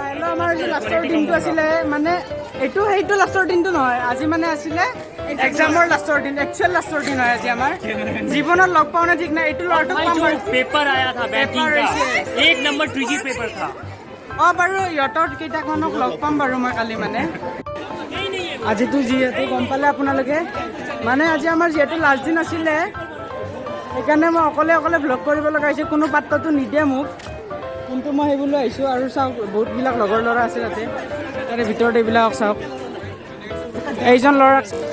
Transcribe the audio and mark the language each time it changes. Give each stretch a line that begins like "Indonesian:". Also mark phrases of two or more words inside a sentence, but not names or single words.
Assamese: আমাৰ যে লাষ্টৰ দিনটো আছিলে মানে সেইটো লাষ্টৰ দিনটো নহয় আজি মানে আছিলে এক্সামৰ লাষ্টৰ দিন একচুৱেল লাষ্টৰ দিন হয় আজি আমাৰ জীৱনত লগ পাওঁ না ঠিক নাই এইটো ল'ৰাটোক পাম বাৰু
Hindi: पेपर आया था बैंकिंग का 1 नंबर ट्रिकी पेपर था
Assamese: বাৰু ইহঁতৰ কেইটামানক লগ পাম বাৰু মই কালি মানে আজিতো যিহেতু গম পালে আপোনালোকে মানে আজি আমাৰ যিহেতু লাষ্ট দিন আছিলে সেইকাৰণে মই অকলে ভ্লগ কৰিব লগা হৈছে কোনো পাত্ৰটো নিদিয়ে মোক কিন্তু মই সেইবলৈ আহিছোঁ আৰু চাওক বহুতবিলাক লগৰ ল'ৰা আছে তাৰে ভিতৰত এইবিলাকক চাওক এইজন ল'ৰাক